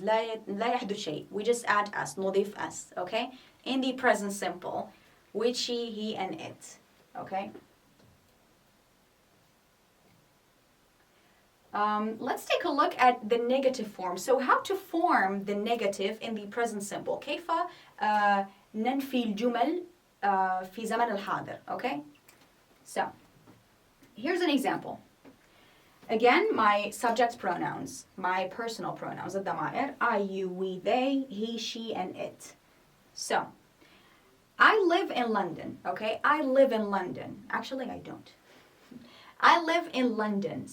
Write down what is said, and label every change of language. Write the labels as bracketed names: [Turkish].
[Arabic] لا يحدث شيء. [English] We just add S. [Arabic] نضيف S. [English] Okay? In the present simple with she, he, and it. Okay? Let's take a look at the negative form. So how to form the negative in the present simple. [Arabic] كيف ننفي الجمل في زمن الحاضر. [English] Okay? So, here's an example. Again, my subject pronouns, my personal pronouns, الضمائر, I, you, we, they, he, she, and it. So, I live in London, okay? I live in London. Actually, I don't. I live in London.